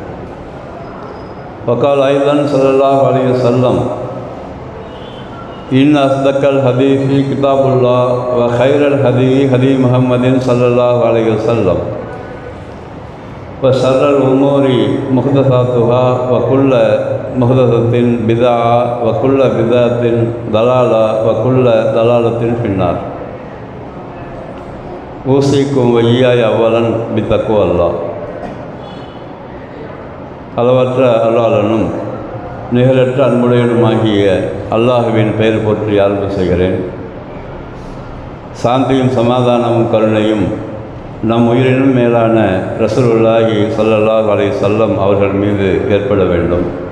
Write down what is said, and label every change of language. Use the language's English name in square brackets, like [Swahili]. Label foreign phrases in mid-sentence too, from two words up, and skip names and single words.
[Arabic] وقال أيضا صلى الله عليه وسلم إن أصدق الحديث كتاب الله وخير الهدي هدي محمد صلى الله عليه وسلم وشر الأمور محدثاتها وكل محدثة بدعة وكل بدعة ضلالة وكل ضلالة في النار. أوصيكم وإياي أولا بتقوى الله. [Tamil] அளவற்ற அருளாளனும் நிகரற்ற அன்புடையனுமாகிய அல்லாஹுவின் பெயர் போற்றி ஆரம்ப செய்கிறேன். சாந்தியும் சமாதானமும் கருணையும் நம் உயிரினும் மேலான [Arabic] رسول الله صلى الله عليه وسلم [Tamil] அவர்கள் மீது ஏற்பட வேண்டும்.